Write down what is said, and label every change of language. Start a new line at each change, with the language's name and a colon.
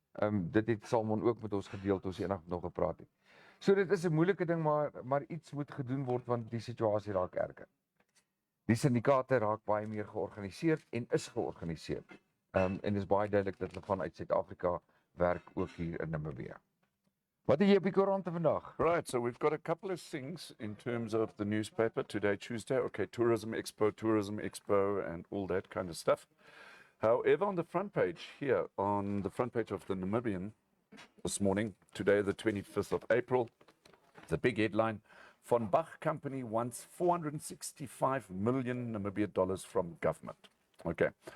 Afrikaans: Dit het Salmon ook met ons gedeel toe ons eendag nog gepraat het. So dit is 'n moeilike ding, maar iets moet gedoen word want die situasie raak erger. Die syndikaate raak baie meer georganiseerd en is georganiseerd. En dis baie duidelik dat hulle vanuit Suid-Afrika werk ook hier in Namibië. Wat het jy op die koerante vandag?
English: Right, so we've got a couple of things in terms of the newspaper today, Tuesday. Okay, Tourism Expo, and all that kind of stuff. However, on the front page here, on the front page of the Namibian this morning, today, the 25th of April, the big headline: Von Bach Company wants $465 million Namibia dollars from government. Okay.